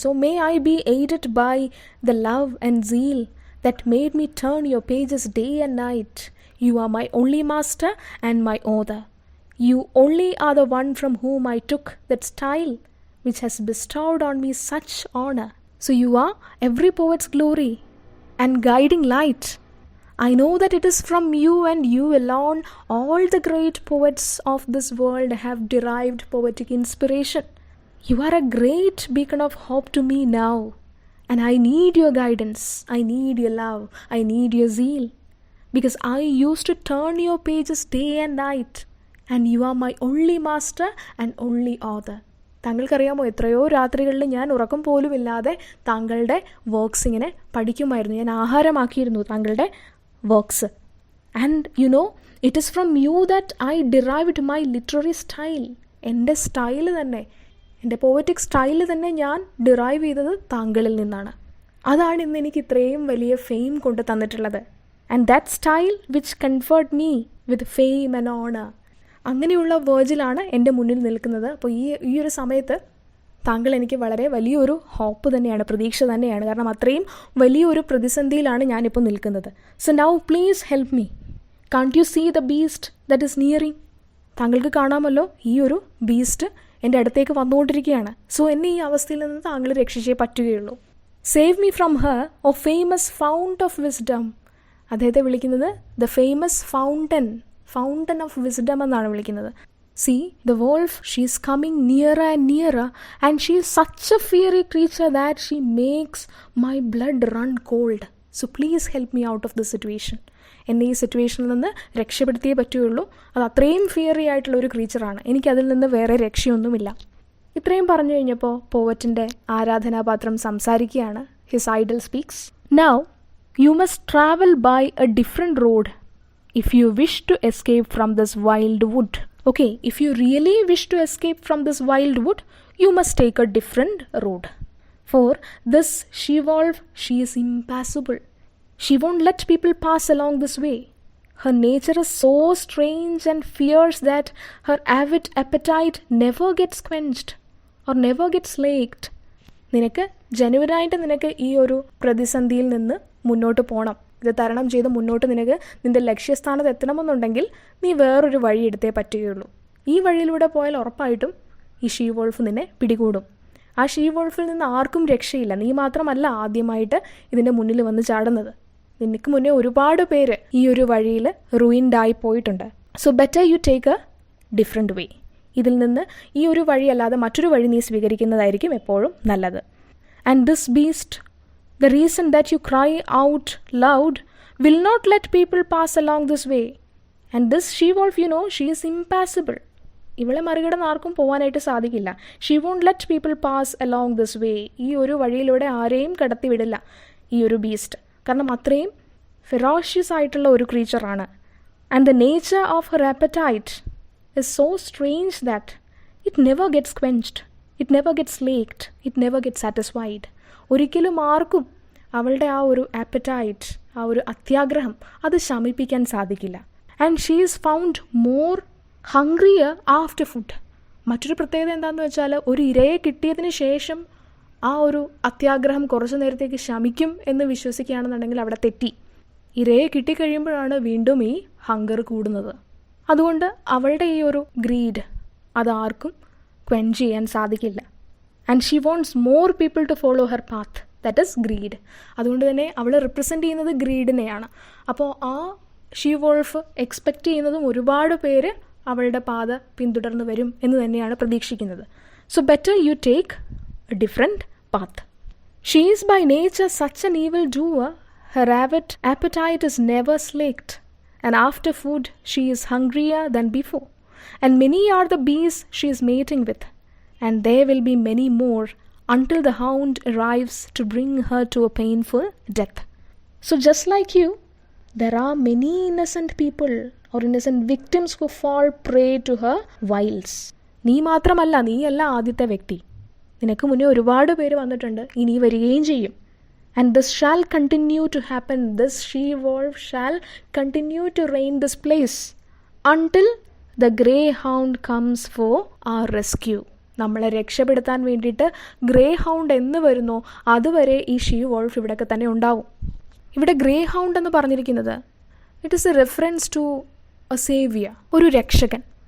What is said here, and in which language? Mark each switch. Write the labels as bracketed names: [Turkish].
[English] So may I be aided by the love and zeal that made me turn your pages day and night. You are my only master and my author. You only are the one from whom I took that style which has bestowed on me such honor. So you are every poet's glory and guiding light. I know that it is from you and you alone all the great poets of this world have derived poetic inspiration. You are a great beacon of hope to me now, and I need your guidance, I need your love, I need your zeal, because I used to turn your pages day and night, and you are my only master and only author. [Malayalam] താങ്കൾക്കറിയാമോ, എത്രയോ രാത്രികളിൽ ഞാൻ ഉറക്കം പോലുമില്ലാതെ താങ്കളുടെ works ഇങ്ങനെ പഠിക്കുമായിരുന്നു. ഞാൻ ആഹാരമാക്കിയിരുന്നു താങ്കളുടെ works. And you know it is from you that I derived my literary style. എൻ്റെ style തന്നെ, എൻ്റെ പോയറ്റിക് സ്റ്റൈല് തന്നെ ഞാൻ ഡിറൈവ് ചെയ്തത് താങ്കളിൽ നിന്നാണ്. അതാണ് ഇന്ന് എനിക്ക് ഇത്രയും വലിയ ഫെയിം കൊണ്ട് തന്നിട്ടുള്ളത്. [English] And that style which conferred me with fame and honour. [Malayalam] അങ്ങനെയുള്ള വേർജിലാണ് എൻ്റെ മുന്നിൽ നിൽക്കുന്നത്. അപ്പോൾ ഈ ഒരു സമയത്ത് താങ്കൾ എനിക്ക് വളരെ വലിയൊരു ഹോപ്പ് തന്നെയാണ്, പ്രതീക്ഷ തന്നെയാണ്. കാരണം അത്രയും വലിയൊരു പ്രതിസന്ധിയിലാണ് ഞാനിപ്പോൾ നിൽക്കുന്നത്. [English] So now please help me. Can't you see the beast that is nearing. [Malayalam] താങ്കൾക്ക് കാണാമല്ലോ, ഈ ഒരു ബീസ്റ്റ് എൻ്റെ അടുത്തേക്ക് വന്നുകൊണ്ടിരിക്കുകയാണ്. [English] so [Malayalam] എന്നെ ഈ അവസ്ഥയിൽ നിന്ന് താങ്കൾ രക്ഷിച്ചേ പറ്റുകയുള്ളൂ. [English] Save me from her, o famous fount of wisdom. [Malayalam] അദ്ദേഹത്തെ വിളിക്കുന്നത് the famous fountain of wisdom എന്നാണ് വിളിക്കുന്നത്. [English] See, the wolf, she is coming nearer and nearer, and she is such a fiery creature that she makes my blood run cold. So please help me out of this situation. [Malayalam] എന്നെ ഈ സിറ്റുവേഷനിൽ നിന്ന് രക്ഷപ്പെടുത്തിയേ പറ്റുകയുള്ളൂ. അത് അത്രയും fiery ആയിട്ടുള്ള ഒരു ക്രീച്ചറാണ്. എനിക്കതിൽ നിന്ന് വേറെ രക്ഷയൊന്നുമില്ല. ഇത്രയും പറഞ്ഞു കഴിഞ്ഞപ്പോൾ പോവറ്റിൻ്റെ ആരാധനാപാത്രം സംസാരിക്കുകയാണ്. [English] His idol speaks. Now, you must travel by a different road if you wish to escape from this wild wood. Okay, if you really wish to escape from this wild wood, you must take a different road. For this she-wolf, she is impassible. She won't let people pass along this way. Her nature is so strange and fierce that her avid appetite never gets quenched or never gets slaked. [Malayalam] നിനക്ക് ജനുവനായിട്ട് നിനക്ക് ഈ ഒരു പ്രതിസന്ധിയിൽ നിന്ന് മുന്നോട്ട് പോകണം. ഇത് തരണം ചെയ്ത് മുന്നോട്ട് നിനക്ക് നിൻ്റെ ലക്ഷ്യസ്ഥാനത്ത് എത്തണമെന്നുണ്ടെങ്കിൽ നീ വേറൊരു വഴി എടുത്തേ പറ്റുകയുള്ളൂ. ഈ വഴിയിലൂടെ പോയാൽ ഉറപ്പായിട്ടും ഈ ഷീ വോൾഫ് നിന്നെ പിടികൂടും. ആ ഷീ വോൾഫിൽ നിന്ന് ആർക്കും രക്ഷയില്ല. നീ മാത്രമല്ല ആദ്യമായിട്ട് ഇതിൻ്റെ മുന്നിൽ വന്ന് ചാടുന്നത്. നിനക്ക് മുന്നേ ഒരുപാട് പേര് ഈ ഒരു വഴിയിൽ റൂയിൻഡായി പോയിട്ടുണ്ട്. [English] So better you take a different way. [Malayalam] ഇതിൽ നിന്ന് ഈ ഒരു വഴിയല്ലാതെ മറ്റൊരു വഴി നീ സ്വീകരിക്കുന്നതായിരിക്കും എപ്പോഴും നല്ലത്. [English] And this beast, the reason that you cry out loud, will not let people pass along this way. And this she-wolf, you know, she is impassible. [Malayalam] ഇവളെ മറികടന്ന് ആർക്കും പോകാനായിട്ട് സാധിക്കില്ല. [English] She won't let people pass along this way. [Malayalam] ഈ ഒരു വഴിയിലൂടെ ആരെയും കടത്തിവിടില്ല ഈ ഒരു ബീസ്റ്റ്. കാരണം അത്രയും ഫെറോഷ്യസ് ആയിട്ടുള്ള ഒരു ക്രീച്ചറാണ്. [English] And the nature of her appetite is so strange that it never gets quenched, it never gets slaked, it never gets satisfied. [Malayalam] ഒരിക്കലും ആർക്കും അവളുടെ ആ ഒരു ആപ്പറ്റൈറ്റ്, ആ ഒരു അത്യാഗ്രഹം അത് ശമിപ്പിക്കാൻ സാധിക്കില്ല. [English] And she is found more hungrier after food. [Malayalam] മറ്റൊരു പ്രത്യേകത എന്താണെന്ന് വെച്ചാൽ, ഒരു ഇരയെ കിട്ടിയതിന് ശേഷം ആ ഒരു അത്യാഗ്രഹം കുറച്ചു നേരത്തേക്ക് ശമിക്കും എന്ന് വിശ്വസിക്കുകയാണെന്നുണ്ടെങ്കിൽ അവിടെ തെറ്റി. ഇരയെ കിട്ടിക്കഴിയുമ്പോഴാണ് വീണ്ടും ഈ ഹങ്കർ കൂടുന്നത്. അതുകൊണ്ട് അവളുടെ ഈ ഒരു ഗ്രീഡ് അതാർക്കും ക്വെഞ്ച് ചെയ്യാൻ സാധിക്കില്ല. [English] And she wants more people to follow her path, that is greed. [Malayalam] അതുകൊണ്ട് തന്നെ അവൾ റിപ്രസെൻ്റ് ചെയ്യുന്നത് ഗ്രീഡിനെയാണ്. അപ്പോൾ ആ ഷീ വോൾഫ് എക്സ്പെക്റ്റ് ചെയ്യുന്നതും ഒരുപാട് പേര് അവളുടെ പാത പിന്തുടർന്ന് വരും എന്ന് തന്നെയാണ് പ്രതീക്ഷിക്കുന്നത്. [English] So better you take a different path. She is by nature such an evil doer, her avid appetite is never slaked, and after food she is hungrier than before. And many are the bees she is mating with, and there will be many more until the hound arrives to bring her to a painful death. So just like you, there are many innocent people or innocent victims who fall prey to her wiles. [Malayalam] നീ മാത്രമല്ല, നീയല്ല ആദ്യത്തെ വ്യക്തി. നിനക്ക് മുന്നേ ഒരുപാട് പേര് വന്നിട്ടുണ്ട്, ഇനി വരികയും ചെയ്യും. [English] And this shall continue to happen. This she-wolf shall continue to reign this place until the greyhound comes for our rescue. [Malayalam] നമ്മളെ രക്ഷപ്പെടുത്താൻ വേണ്ടിയിട്ട് ഗ്രേ ഹൗണ്ട് എന്ന് വരുന്നോ അതുവരെ ഈ ഷീ-വോൾഫ് ഇവിടെയൊക്കെ തന്നെ ഉണ്ടാവും. ഇവിടെ ഗ്രേ ഹൗണ്ട് എന്ന് പറഞ്ഞിരിക്കുന്നത് [English] it is a reference to a saviour, [Malayalam] ഒരു രക്ഷകൻ.